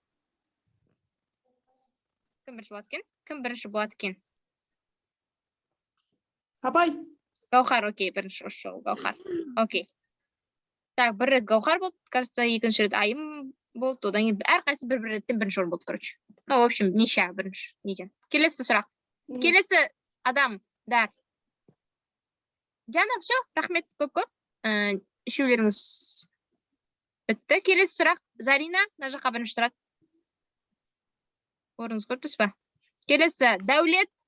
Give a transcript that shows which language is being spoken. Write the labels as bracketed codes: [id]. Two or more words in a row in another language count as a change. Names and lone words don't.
[kk] Кім бірінші болады екен? Апай. Гаухар, окей, бірінші осы жолы Гаухар. Окей. Так, бір рет Гаухар болды, кажется, екінші рет Айым болды, одан кейін әрқайсысы бір реттен бірінші орын болды, короче. [ru] Ну, в общем, [kk] неше бірінші неден. Келесі сұрақ. Келесі адам, дар. Диана, все, рахмет көп. үшеулеріңіз бітті. Келесі сұрақ. Зарина, мына жаққа бірінші тұрады. Орныңыз көрдіңіз ба? Келесі. Дәулет.